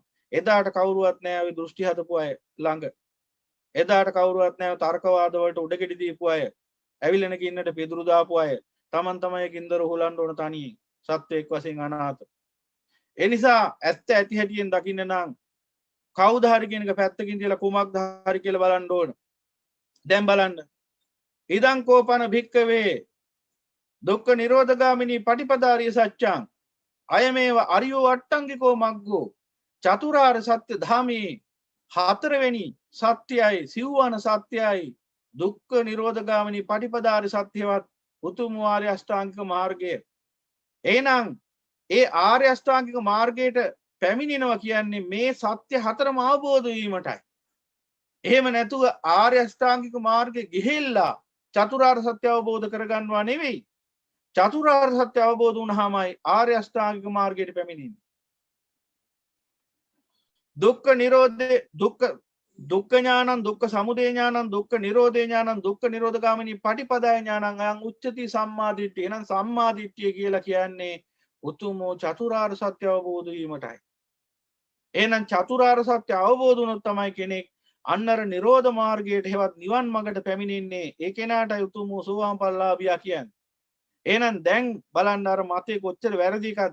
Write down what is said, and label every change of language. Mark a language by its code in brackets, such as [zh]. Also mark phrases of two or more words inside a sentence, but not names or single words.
[si] එදාට කවුරුවත් නැහැ ওই දෘෂ්ටි හදපු අය ළඟ. එදාට කවුරුවත් නැහැ තර්කවාද වලට උඩගෙඩි දීපු අය. ඇවිලෙන කින්නට පිදුරු දාපු අය. Taman තමයි කින්දර හොලන්න ඕන තනියෙන්. සත්වයක් වශයෙන් අනාථ. ඒ නිසා ඇත්ත ඇති හැටියෙන් දකින්න නම් කවුද හරි කියන එක පැත්තකින් තියලා කුමක්ද හරි කියලා බලන්න ඕන. දැන් බලන්න. [pi] ඉදං කෝපන භික්කවේ දුක්ඛ නිරෝධගාමිනී පටිපදාරිය සත්‍යං අයමේව අරියෝ අට්ටංගිකෝ මග්ගෝ [si] චතුරාර්ය සත්‍ය ධාමී හතරවෙනි සත්‍යයි සිව්වන සත්‍යයි දුක්ඛ නිරෝධගාමිනී පටිපදාරිය සත්‍යවත් උතුම් ආර්ය අෂ්ටාංගික මාර්ගය. එහෙනම් ඒ ආර්ය අෂ්ටාංගික මාර්ගයට පැමිණෙනවා කියන්නේ මේ සත්‍ය හතරම අවබෝධ වීමටයි. එහෙම නැතුව ආර්ය අෂ්ටාංගික මාර්ගේ ගිහිල්ලා චතුරාර්ය සත්‍ය අවබෝධ කරගන්නවා නෙවෙයි. චතුරාර්ය සත්‍ය අවබෝධ වුණාමයි ආර්ය අෂ්ටාංගික මාර්ගයට පැමිණෙන්නේ. [pi] දුක්ඛ නිරෝධේ දුක්ඛ ඥානං දුක්ඛ සමුදය ඥානං දුක්ඛ නිරෝධේ ඥානං දුක්ඛ නිරෝධගාමිනී පටිපදාය ඥානං අයං උච්චති සම්මාදිට්ඨිය. [si] එහෙනම් සම්මාදිට්ඨිය කියලා කියන්නේ උතුම් චතුරාර්ය සත්‍ය අවබෝධ වීමටයි. එහෙනම් චතුරාර්ය සත්‍ය අවබෝධ වුණොත් තමයි කෙනෙක් අන්නර නිරෝධ මාර්ගයට හෙවත් නිවන් මඟට පැමිණෙන්නේ. ඒ කෙනාටයි උතුම් සෝවාන් ඵලලාභියා කියන්නේ. එහෙනම් දැන් බලන්න අර මතේ කොච්චර වැරදි එකක්ද.